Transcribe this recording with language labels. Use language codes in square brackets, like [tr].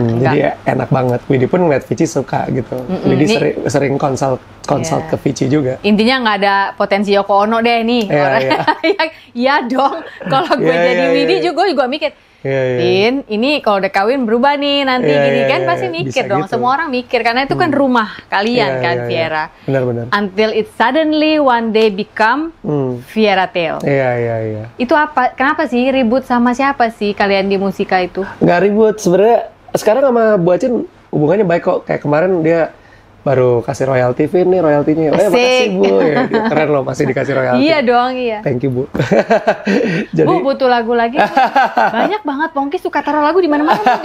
[id] Jadi ya, enak banget. Widi pun ngeliat Vici suka gitu. Widi sering consult ke Vici juga. Intinya nggak ada potensi Yoko Ono deh nih. Iya dong. Kalau gue jadi Widi juga, gue juga mikir, Vin, ini kalau udah kawin berubah nih nanti gini kan pasti mikir dong. Gitu. Semua orang mikir karena itu kan rumah kalian kan, Viera. Benar-benar. [en] Until it suddenly one day become Viera Tail. [id] Iya. Itu apa? Kenapa sih ribut sama siapa sih kalian di musika itu? Nggak ribut sebenarnya. Sekarang sama Bu Acin hubungannya baik kok. Kayak kemarin dia baru kasih royalti, Vin nih royaltinya. Makasih Bu. Ya, keren loh masih dikasih royalti. Iya dong, iya. [en] Thank you Bu. [id] Jadi, Bu butuh lagu lagi. Banyak banget Pongki suka taruh lagu di mana-mana.